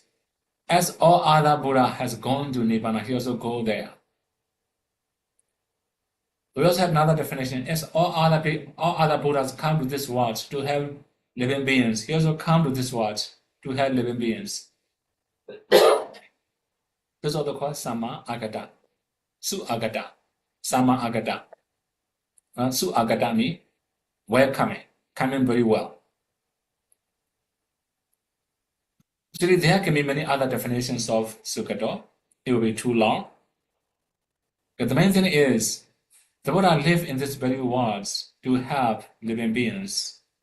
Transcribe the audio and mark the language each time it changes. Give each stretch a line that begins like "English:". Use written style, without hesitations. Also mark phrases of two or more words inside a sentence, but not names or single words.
English: As all other Buddha has gone to Nibbana, he also go there. We also have another definition. As all other Buddhas come to this world to help living beings, he also come to this world to help living beings. This is also called Sama-Agata. Su-Agata. Sama-Agata. Su-Agata means welcoming, coming very well. Actually, there can be many other definitions of Sukado. It will be too long. But the main thing is, the Buddha live in this very world to help living beings.